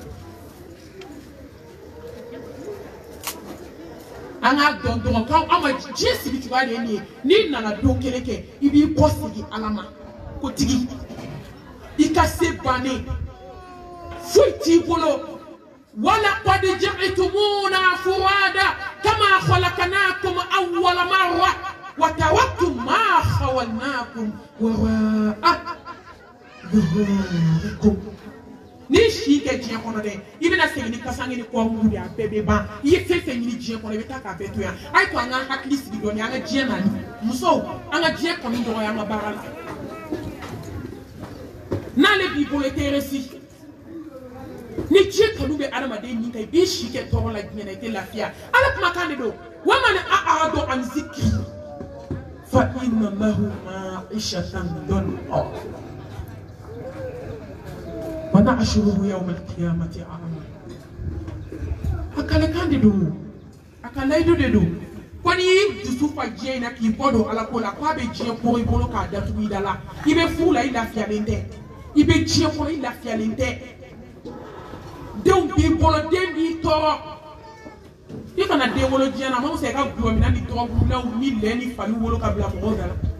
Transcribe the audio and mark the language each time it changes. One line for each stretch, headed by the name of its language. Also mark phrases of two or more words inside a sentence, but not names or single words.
Bambara: an k'a dɔn dɔrɔn k'aw an ma diɲɛ sigi cogoya de ye nin ye n'i nana don kelen kɛ i b'i kɔ sigi ala ma ko tigi i ka se bannen foyi t'i bolo
Arabic: ولقد جئتمونا فرادى كما خلقناكم أول مرة وتركتم ما خولناكم وراء ظهوركم
Bambara: ni si kɛ diɲɛ kɔnɔ dɛ i bɛna segin ni kasange ni kɔngu de a bɛɛ bɛ ban i ye fɛn fɛn ɲini diɲɛ kɔnɔ i bɛ taa k'a bɛɛ to yan a ye to an ka hakili sigi dɔɔni an ka diɲɛ nani musow an ka diɲɛ kanu dɔgɔya an ka baara la n'ale b'i bolo i tɛ resi ni diɲɛ kanu bɛ adamaden min kan i b'i si kɛ tɔɔrɔ la diɲɛ na i tɛ lafiya ala kumakan de don
Arabic: ومن أعرض عن ذكري فإن له معيشة ضنكا ونحشره يوم القيامة أعمى
Bambara: a kalekan de don a ka layidu de don ko n'i y'i dusu fa diɲɛ in na k'i bɔ don ala ko la k'a bɛ diɲɛ kɔrɔ i bolo k'a datugu i da la i bɛ furu la i lafiyalen tɛ i bɛ diɲɛ kɔnɔ i lafiyalen tɛ denw b'i bolo den b'i tɔɔrɔ i kana den wolo diɲɛ na a ma fisa i ka gulɔ minɛ ni dɔgɔkunlaw ni lɛ ni fali wolo ka bila mɔgɔw da la